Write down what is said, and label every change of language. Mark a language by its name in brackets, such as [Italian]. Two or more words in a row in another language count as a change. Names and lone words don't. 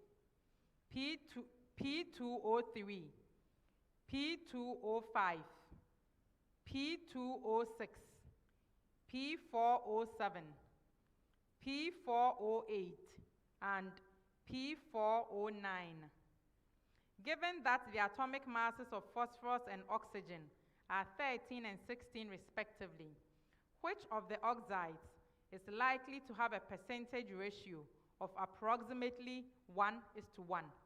[English] P2O3, P2O5, P2O6, P4O7, P4O8, and P4O9. Given that the atomic masses of phosphorus and oxygen are 13 and 16 respectively, which of the oxides is likely to have a percentage ratio of approximately 1:1?